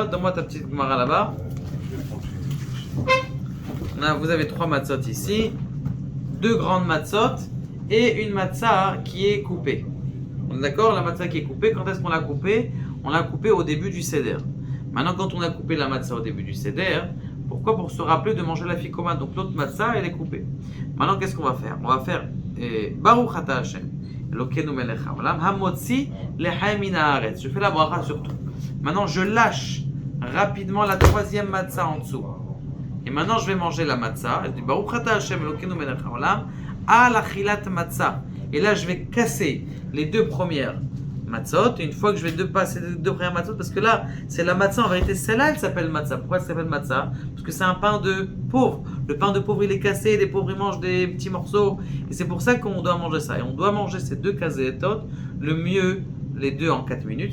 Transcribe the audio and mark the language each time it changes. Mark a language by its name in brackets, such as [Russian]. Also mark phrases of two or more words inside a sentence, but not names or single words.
[French] Donne-moi ta petite gemara là-bas. Vous avez 3 matzot ici, 2 grandes matzot et une matzah qui est coupée. On est d'accord? La matzah qui est coupée, quand est-ce qu'on l'a coupée? On l'a coupée au début du seder. Maintenant, quand on a coupé la matzah au début du seder, pourquoi? Pour se rappeler de manger la fikoma. Donc l'autre matzah, elle est coupée. Maintenant, qu'est-ce qu'on va faire? On va faire [Hebrew] ברוך אתה השם, אלוקינו מלך העולם, המוציא לחיים מן הארץ. [French] Je fais la bracha sur tout. Maintenant, je lâche rapidement la 3e matzah en dessous. Et maintenant, je vais manger la matzah. Je dis [Hebrew] ברוך אתה השם, אלוקינו מלך העולם, על אכילת מצה. [French] Et là, je vais casser les 2 premières matzot. Et une fois que je vais passer les 2 premières matzot, parce que là, c'est la matzah, en vérité, celle-là, elle s'appelle matzah. Pourquoi elle s'appelle matzah? Parce que c'est un pain de pauvre. Le pain de pauvre, il est cassé, les pauvres, ils mangent des petits morceaux. Et c'est pour ça qu'on doit manger ça. Et on doit manger ces 2 kazetot, le mieux, les 2 en 4 minutes.